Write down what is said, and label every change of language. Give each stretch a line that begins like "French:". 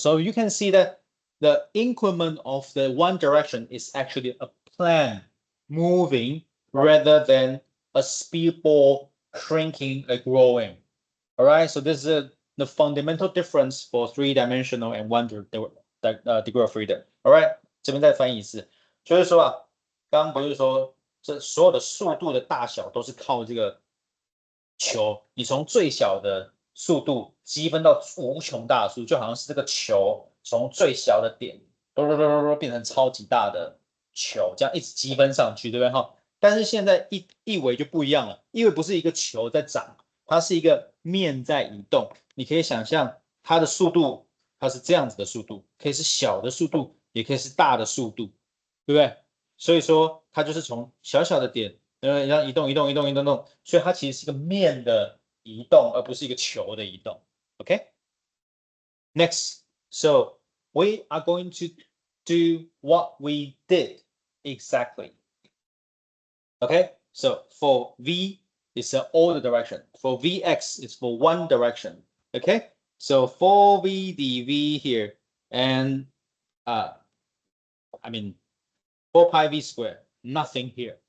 English: So you can see that the increment of the one direction is actually a plane moving rather than a speedball shrinking or growing. All right, so this is the fundamental difference for three-dimensional and one degree of freedom. All right，
Chinese: 这边再翻译一次，就是说啊，刚刚不是说这所有的速度的大小都是靠这个球，你从最小的速度积分到无穷大的速度，就好像是这个球从最小的点变成超级大的球，这样一直积分上去，对不对哈？但是现在一维就不一样了，因为不是一个球在涨，它是一个面在移动。你可以想象它的速度，它是这样子的速度，可以是小的速度，也可以是大的速度，对不对？所以说它就是从小小的点，然后移动，所以它其实是一个面的移动，而不是一个球的移动。
English: OK， next, so we are going to do what we did exactly. Okay, so for v it's all the direction. For vx it's for one direction. Okay, so 4v dv here, and I mean 4 pi v squared, nothing here.